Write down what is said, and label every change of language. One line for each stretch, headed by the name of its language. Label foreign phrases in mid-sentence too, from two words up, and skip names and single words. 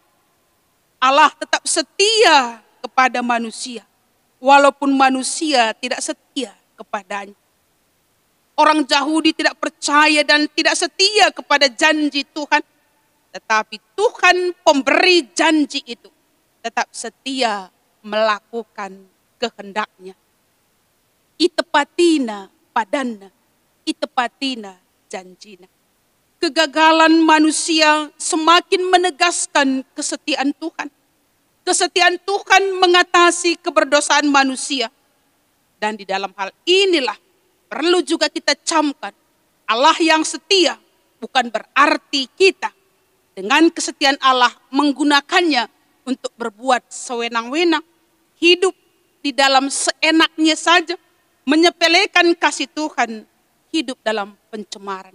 Indonesian: Allah tetap setia kepada manusia, walaupun manusia tidak setia kepadanya. Orang Yahudi tidak percaya dan tidak setia kepada janji Tuhan, tetapi Tuhan pemberi janji itu tetap setia melakukan kehendaknya.
Batak Karo: Itepatina padana, itepatina janjina.
Indonesian: Kegagalan manusia semakin menegaskan kesetiaan Tuhan. Kesetiaan Tuhan mengatasi keberdosaan manusia. Dan di dalam hal inilah perlu juga kita camkan, Allah yang setia bukan berarti kita dengan kesetiaan Allah menggunakannya untuk berbuat sewenang-wenang, hidup di dalam seenaknya saja, menyepelekan kasih Tuhan, hidup dalam pencemaran.